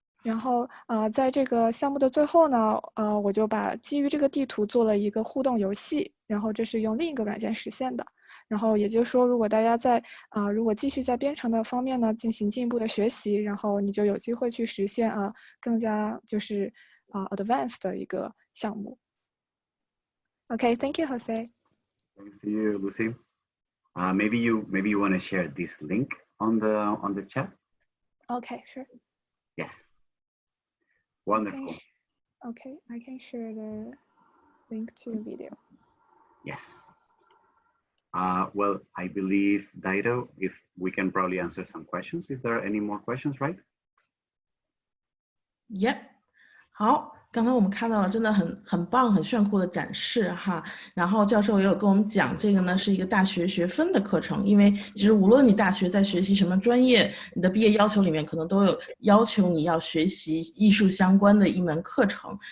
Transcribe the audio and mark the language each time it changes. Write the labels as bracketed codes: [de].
[zh] 然后在这个项目的最后呢，我就把基于这个地图做了一个互动游戏，然后这是用另一个软件实现的。然后也就是说，如果大家如果继续在编程的方面呢进行进一步的学习，然后你就有机会去实现更加advanced 的一个项目。 [en] Okay, thank you, Jose. Thanks to you, Lucy. Maybe you want to share this link on the chat. Okay, sure. Yes. Wonderful. Okay, I can share the link to the video. Yes. Well, I believe, Daido, if we can probably answer some questions, if there are any more questions, right? Yep. [zh] 好，刚才我们看到了真的很棒、很炫酷的展示哈。然后教授也有跟我们讲，这个呢是一个大学学分的课程，因为其实无论你大学在学习什么专业，你的毕业要求里面可能都有要求你要学习艺术相关的一门课程。